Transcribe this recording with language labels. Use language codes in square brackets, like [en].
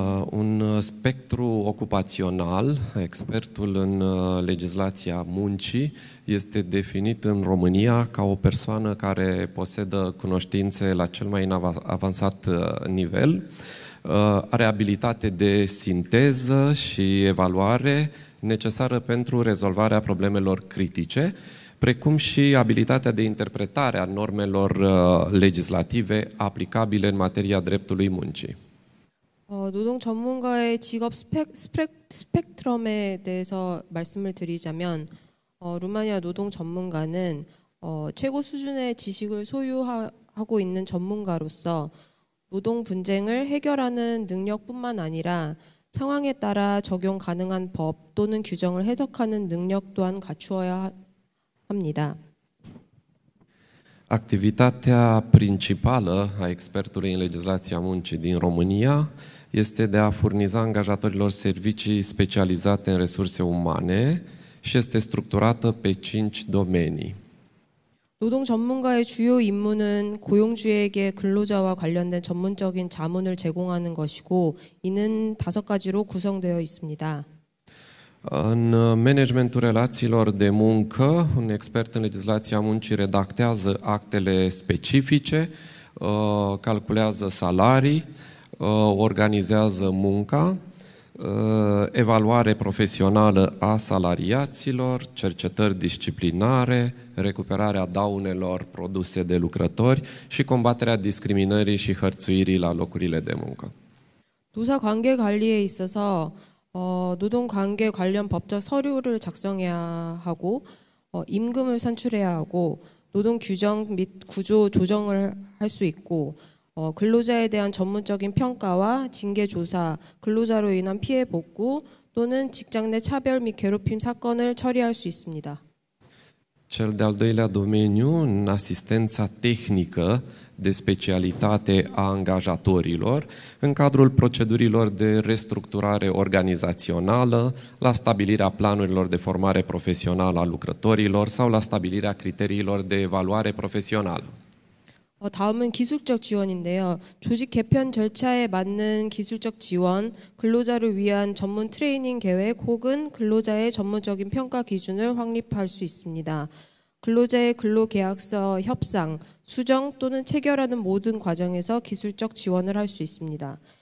[ro] Un spectru ocupațional, expertul în legislația muncii, este definit în România ca o persoană care posedă cunoștințe la cel mai avansat nivel, are abilitate de sinteză și evaluare necesară pentru rezolvarea problemelor critice, precum și abilitatea de interpretare a normelor legislative aplicabile în materia dreptului muncii. [ko] 노동 전문가의 직업 스펙트럼에 대해서 말씀을 드리자면 루마니아 노동 전문가는 최고 수준의 지식을 소유하고 있는 전문가로서 노동 분쟁을 해결하는 능력뿐만 아니라 상황에 따라 적용 가능한 법 또는 규정을 해석하는 능력 또한 갖추어야 합니다. [ro] Activitatea principală a expertului în legislația muncii din România este de a furniza angajatorilor servicii specializate în resurse umane și este structurată pe 5 domenii. [ko] 노동 전문가의 주요 임무는 고용주에게 근로자와 관련된 전문적인 자문을 제공하는 것이고 이는 5가지로 구성되어 있습니다. [ro] În managementul relațiilor de muncă, un expert în legislația muncii redactează actele specifice, calculează salarii, organizează munca, evaluare profesională a salariaților, cercetări disciplinare, recuperarea daunelor produse de lucrători și combaterea discriminării și hărțuirii la locurile de muncă. [ko] 노사 관계 관리에 있어서 노동 관계 관련 법적 서류를 작성해야 하고 임금을 산출해야 하고 노동 규정 및 구조 조정을 할 수 있고 근로자에 대한 전문적인 평가와 징계 조사, 근로자로 인한 피해 복구 또는 직장 내 차별 및 괴롭힘 사건을 처리할 수 있습니다. [ro] Cel de-al doilea domeniu, în asistența tehnică de specialitate a angajatorilor, în cadrul procedurilor de restructurare organizațională, la stabilirea planurilor de formare profesională a lucrătorilor sau la stabilirea criteriilor de evaluare profesională. [ko] 다음은 기술적 지원인데요. 조직 개편 절차에 맞는 기술적 지원, 근로자를 위한 전문 트레이닝 계획 혹은 근로자의 전문적인 평가 기준을 확립할 수 있습니다. 근로자의 근로계약서 협상, 수정 또는 체결하는 모든 과정에서 기술적 지원을 할 수 있습니다.